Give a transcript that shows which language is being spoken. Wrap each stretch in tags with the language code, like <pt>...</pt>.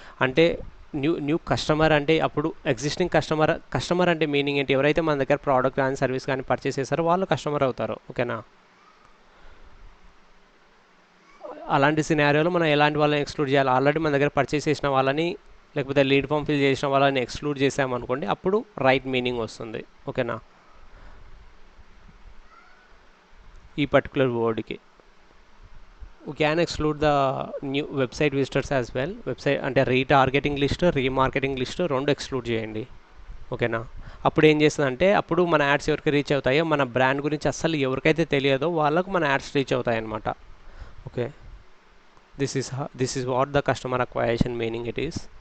<te>అంటే new customer అంటే అప్పుడు ఎగ్జిస్టింగ్ కస్టమర్ అంటే మీనింగ్ ఏంటి, ఎవరైతే మన దగ్గర ప్రోడక్ట్ కానీ సర్వీస్ కానీ పర్చేస్ చేస్తారో వాళ్ళు కస్టమర్ అవుతారు. ఓకేనా, అలాంటి సినారియోలో మనం ఎలాంటి వాళ్ళని ఎక్స్క్లూడ్ చేయాలి, ఆల్రెడీ మన దగ్గర పర్చేస్ చేసిన వాళ్ళని లేకపోతే లీడ్ ఫామ్ ఫిల్ చేసిన వాళ్ళని ఎక్స్క్లూడ్ చేసామనుకోండి, అప్పుడు రైట్ మీనింగ్ వస్తుంది. ఓకేనా, ఈ particular వర్డ్కి</te> <en>we can exclude the new website visitors as well.</en> <te>Website అంటే రీటార్గెటింగ్ లిస్ట్, రీమార్కెటింగ్ లిస్ట్ రెండు ఎక్స్క్లూడ్ చేయండి. ఓకేనా, అప్పుడు ఏం చేస్తుందంటే అప్పుడు మన యాడ్స్ ఎవరికి రీచ్ అవుతాయో, మన బ్రాండ్ గురించి అస్సలు ఎవరికైతే తెలియదో వాళ్ళకు మన యాడ్స్ రీచ్ అవుతాయి అన్నమాట.</te> <en>Okay, this is what the customer acquisition meaning it is.</en>